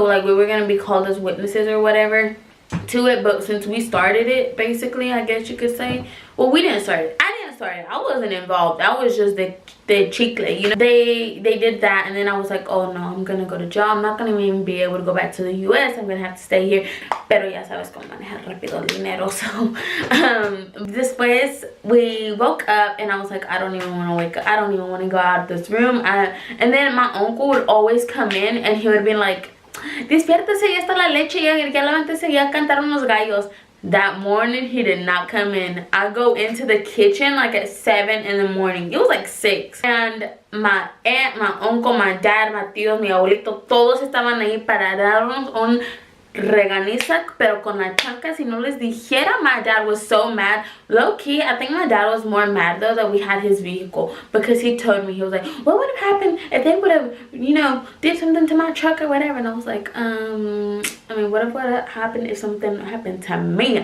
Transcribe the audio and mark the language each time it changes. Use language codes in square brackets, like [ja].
[en] So like, we were gonna be called as witnesses or whatever to it, but since we started it, basically, I guess you could say, well, we didn't start it. I didn't start it. I wasn't involved. I was just the chicle, you know. They did that, and then I was like, oh no, I'm gonna go to jail. I'm not gonna even be able to go back to the US. I'm gonna have to stay here. [es] Pero ya sabes cómo manejar rápido el dinero. [en] So después we woke up and I was like, I don't even want to wake up. I don't even want to go out of this room. And then my uncle would always come in and he would be like, [es] despiértese, ya está la leche, ya levántese, ya cantaron los gallos. [en] That morning he did not come in. I go into the kitchen like at 7 in the morning. It was like 6. And my aunt, my uncle, my dad, my tíos, [es] mi abuelito, todos estaban ahí para darnos un reganiza, pero con la chanca. Si no les dijera, [en] my dad was so mad. Low key, I think my dad was more mad though that we had his vehicle, because he told me, he was like, what would have happened if they would have, you know, did something to my truck or whatever? And I was like, I mean, what would have happened if something happened to me?